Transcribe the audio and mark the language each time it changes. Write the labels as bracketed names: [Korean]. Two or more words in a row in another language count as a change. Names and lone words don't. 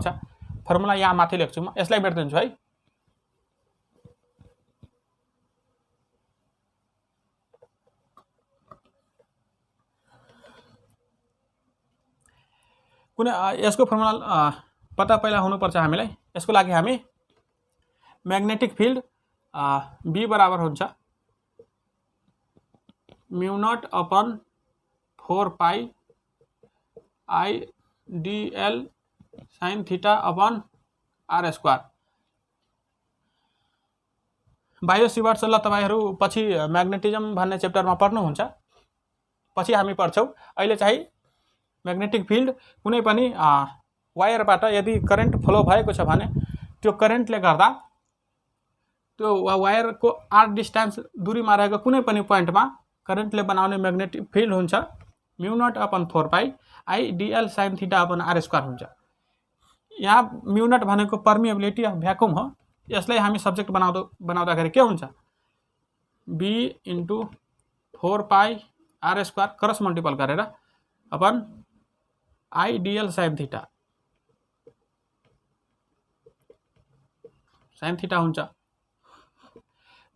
[Nepali] फर्मुला यहाँ माथि लेख्छु म, यसलाई मेट्दिन्छु है। कुनै यसको फर्मुला पत्ता पहिला हुनुपर्छ हामीलाई। यसको लागि हामी [English] magnetic field [Nepali] B बराबर हुन्छ [English] mu naught upon 4 pi I dl sin theta upon r square. [Nepali] बायो सिवार्ट्स ल तपाईहरु पछि मैग्नेटिज्म भन्ने च्याप्टरमा पढ्नुहुन्छ, पछि हामी पढ्छौं। अहिले चाहिँ [English] magnetic field [Nepali] कुनै पनि वायरबाट यदि [English] current flow [Nepali] भएको छ भने त्यो करेन्टले गर्दा त्यो वायरको r डिस्टेन्स दूरीमा रहेको कुनै पनि पोइन्टमा करेन्टले बनाउने [English] magnetic field [Nepali] हुन्छ [English] mu naught upon 4 pi I dl sin theta upon r square [Nepali] हुन्छ। यहाँ [English] mu naught [Nepali] भनेको [English] permeability of vacuum [Nepali] हो। यसलाई हामी सब्जेक्ट बनाउँदाखेरि के हुन्छ? [English] B into 4 pi r square cross multiple गरेर upon I dl sin theta sin theta, sin थीटा हुन्छ।